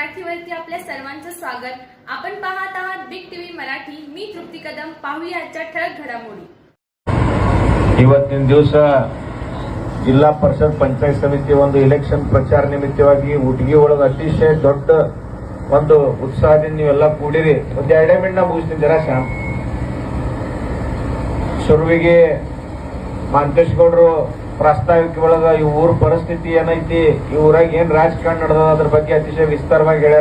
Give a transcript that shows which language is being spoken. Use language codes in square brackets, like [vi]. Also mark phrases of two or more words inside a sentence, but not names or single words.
[mr] चॅनलवरती आपल्या सर्वांचं स्वागत. आपण पाहत आहात बिग टीव्ही मराठी. मी तृप्ती कदम. पाहूया आजच्या ठळक घडामोडी. [kn] ಇವತ್ತಿನ ದಿವಸ ಜಿಲ್ಲಾ ಪರಿಷತ್ ಪಂಚಾಯತ್ ಸಮಿತಿ ಒಂದು ಎಲೆಕ್ಷನ್ ಪ್ರಚಾರ ನಿಮಿತ್ತವಾಗಿ ಉಟಗಿ ಒಳಗೆ ಅತಿಶಯ ದೊಡ್ಡ ಒಂದು ಉತ್ಸಾಹದಿಂದ ನೀವೆಲ್ಲ ಕೂಡಿರಿ. ಒಂದು 2 ಮಿನಿಟ್ ಮುಗಿಸ್ತೀನಿ ಜರಾ ಶ್ಯಾಮ್. ಶುರುವಿಗೆ ಮಾಂತೇಶ್ ಗೌಡರು ಪ್ರಾಸ್ತಾವಿಕ ಒಳಗ ಈ ಊರ ಪರಿಸ್ಥಿತಿ ಏನೈತಿ, ಈ ಊರಾಗ ಏನ್ ರಾಜಕಾರಣ ನಡೆದ ಅದ್ರ ಬಗ್ಗೆ ಅತಿಶಯ ವಿಸ್ತಾರವಾಗಿ ಹೇಳ್ಯಾರ.